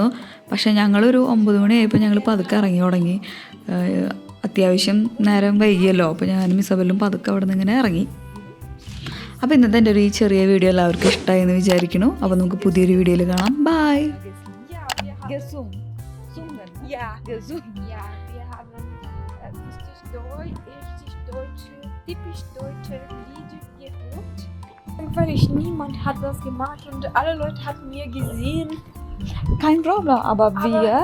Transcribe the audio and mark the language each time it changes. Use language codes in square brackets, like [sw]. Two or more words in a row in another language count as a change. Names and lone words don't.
[ml] പക്ഷേ ഞങ്ങളൊരു 9 മണിയായപ്പോൾ ഞങ്ങൾ പതുക്കെ ഇറങ്ങി തുടങ്ങി. അത്യാവശ്യം നേരം വൈകിയല്ലോ. അപ്പോൾ ഞാനും ഇസബലും പതുക്കെ അവിടെ നിന്ന് ഇങ്ങനെ ഇറങ്ങി. അപ്പോൾ ഇന്നത്തെ എൻ്റെ ഒരു ഈ ചെറിയ വീഡിയോ എല്ലാവർക്കും ഇഷ്ടമായി എന്ന് വിചാരിക്കുന്നു. അപ്പോൾ നമുക്ക് പുതിയൊരു വീഡിയോയിൽ കാണാം. ബൈ. [de] Ja, gesungen. Ja, wir haben richtig deutsche typisch deutsche Lieder gehört. Weil niemand hat das gemacht und alle Leute haben mir gesehen. Kein Problem, aber wir,